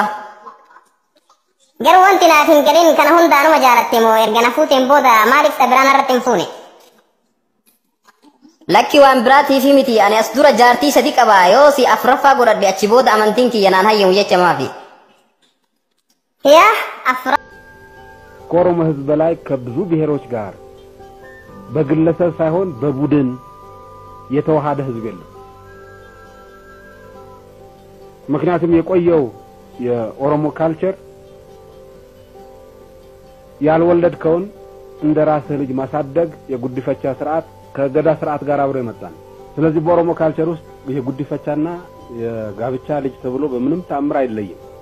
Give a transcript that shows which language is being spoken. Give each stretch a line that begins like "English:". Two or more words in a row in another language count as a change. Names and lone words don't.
Oromo: Garuu wanti naaf hin galin kana hundaanuma jaalatte moo erga na fuuteen booda maaliif ta biraan irratti hin fuune? Lakki waan biraatiifi miti ani as dura jaartii sadi qabaa yoo si afraffaa godhadhe achi booda amantiin kiyya naan hayyamu jecha maafi. Yaa afra
Amharic: ከኦሮሞ ህዝብ በላይ ከብዙ ብሔሮች ጋር በግለሰብ ሳይሆን በቡድን የተዋሃደ ህዝብ የለም። ምክንያቱም የቆየው የኦሮሞ ካልቸር ያልወለድከውን እንደራስህ ልጅ ማሳደግ የጉዲፈቻ ስርዓት ከገዳ ስርዓት ጋር አብሮ ይመጣል። ስለዚህ በኦሮሞ ካልቸር ውስጥ ይሄ ጉዲፈቻና የጋብቻ ልጅ ተብሎ በምንም ታምር አይለይም።